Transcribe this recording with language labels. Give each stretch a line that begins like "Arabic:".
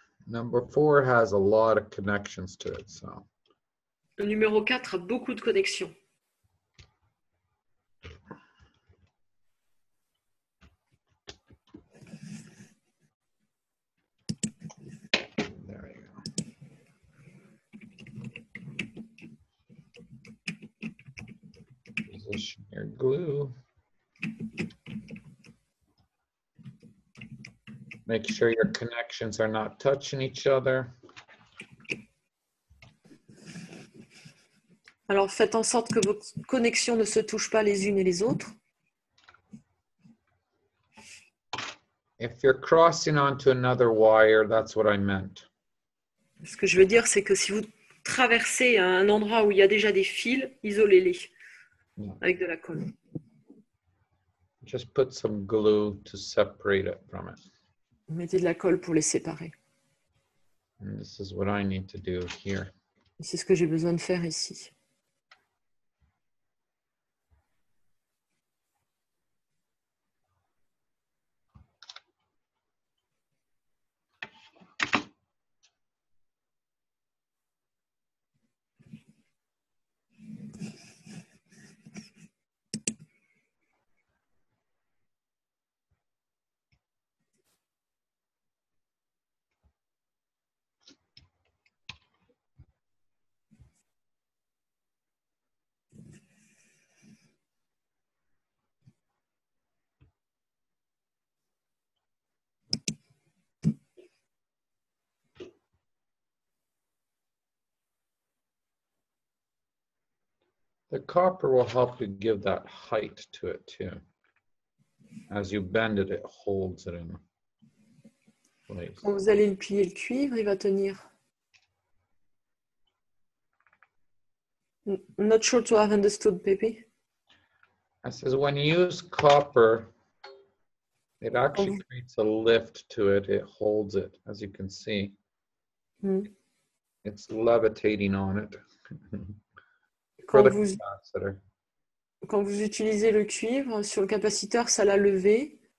English: Number 4 has a lot of connections to it, so.
French: Le numéro 4 a beaucoup de connexions.
English: There you go. Position your glue. Make sure your connections are not touching each other.
French: Alors faites en sorte que vos connexions ne se touchent pas les unes et les autres.
English: If you're crossing onto another wire, that's what I meant.
French: Ce que je veux dire, c'est que si vous traversez un endroit où il y a déjà des fils, isolez-les avec de la colle.
English: Just put some glue to separate it from it.
French: Mettez de la colle pour les séparer.
English: And this is what I need to do here.
French: C'est ce que j'ai besoin de faire ici.
English: The copper will help you give that height to it too. As you bend it, it holds it in place.
French: Quand vous allez plier le cuivre, il va tenir.
English: Not sure to have understood, Pepe. I says when you use copper, it actually creates a lift to it. It holds it, as you can see. It's levitating on it. For the capacitor.
French: Quand vous utilisez le cuivre, sur le capaciteur, ça l'a levé.